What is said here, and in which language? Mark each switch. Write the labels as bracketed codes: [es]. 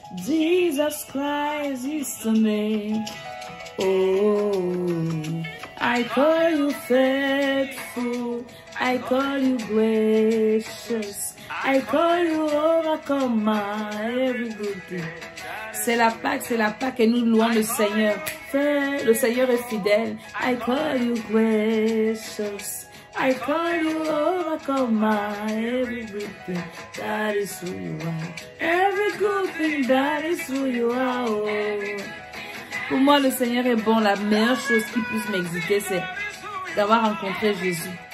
[en] Jesus Christ is the name. Oh, I call you faithful, I call you gracious, I call you overcomer, every good thing. [fr] C'est la Pâque et nous louons le Seigneur. Le Seigneur est fidèle. [en] I call you gracious, I call you overcomer, every good thing, that is who you are. Every good thing, that is who you are. Oh. [fr] Pour moi, le Seigneur est bon. La meilleure chose qui puisse m'exciter, c'est d'avoir rencontré Jésus.